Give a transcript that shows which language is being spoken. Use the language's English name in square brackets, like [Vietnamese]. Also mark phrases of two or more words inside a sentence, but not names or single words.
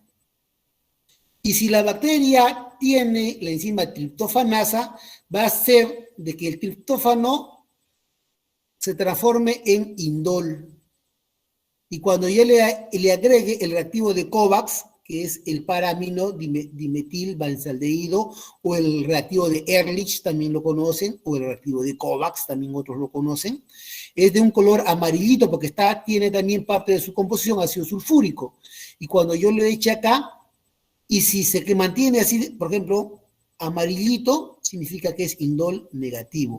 [Spanish] Y si la bacteria tiene la enzima triptofanasa, va a hacer de que el triptófano se transforme en indol. Y cuando yo le agregue el reactivo de Covax, que es el paramino dimetil benzaldehído, o el reactivo de Ehrlich, también lo conocen, o el reactivo de Covax, también otros lo conocen, es de un color amarillito porque tiene también parte de su composición ácido sulfúrico. Y cuando yo le eche acá, y si se mantiene así, por ejemplo, amarillito, significa que es indol negativo.